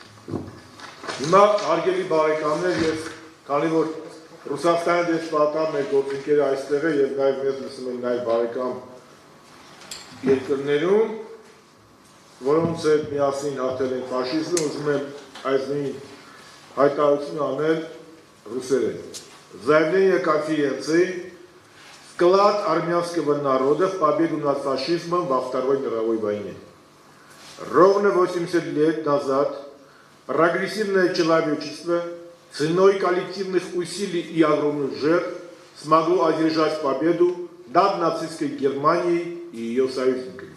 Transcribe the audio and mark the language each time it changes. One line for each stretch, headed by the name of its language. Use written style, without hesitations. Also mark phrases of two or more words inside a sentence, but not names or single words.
Armenian: Հիմա հարգելի բարեկամներ, ես քանի որ Ռուսաստանի դեսպանատան մեր գործընկերը այստեղ է և նաև մեզ լսում են նաև բարեկամ երկրներում, որոնց հետ միասին հաղթել են ֆաշիզմը, ուզում եմ այս նույն հայտարարությունը անել ռուսերեն։
Russian: Заявление конференции «Вклад армянского народа в победу над фашизмом во Второй мировой войне». Ровно 80 лет назад прогрессивное человечество ценой коллективных усилий и огромных жертв смогло одержать победу над нацистской Германией и ее союзниками.